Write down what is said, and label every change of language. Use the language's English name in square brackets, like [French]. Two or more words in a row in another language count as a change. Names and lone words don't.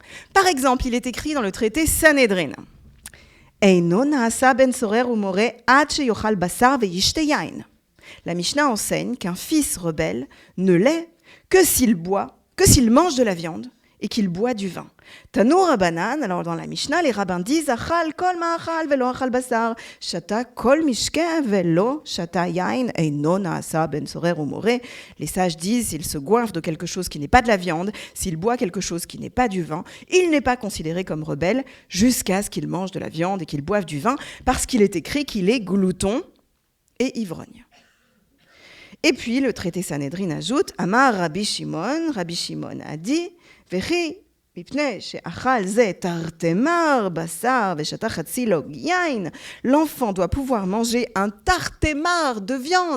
[French] Par exemple, il est écrit dans le traité Sanhédrin. La Mishnah enseigne qu'un fils rebelle ne l'est que s'il mange de la viande et qu'il boit du vin. [Hebrew] תנו רבנן, [French] alors dans la Mishnah, les rabbins disent [Hebrew] אכל כל מאכל ולא אכל בשר, שתה כל משקה ולא שתה יין, אינו נעשה בן סורר ומורה. [French] Les sages disent s'il se goinfre de quelque chose qui n'est pas de la viande, s'il boit quelque chose qui n'est pas du vin, il n'est pas considéré comme rebelle jusqu'à ce qu'il mange de la viande et qu'il boive du vin, parce qu'il est écrit qu'il est glouton et ivrogne. Et puis le traité Sanhédrin ajoute [Hebrew] אמר רבי שמעון [French] a dit Vechi l'enfant doit pouvoir manger un tartémar de viande.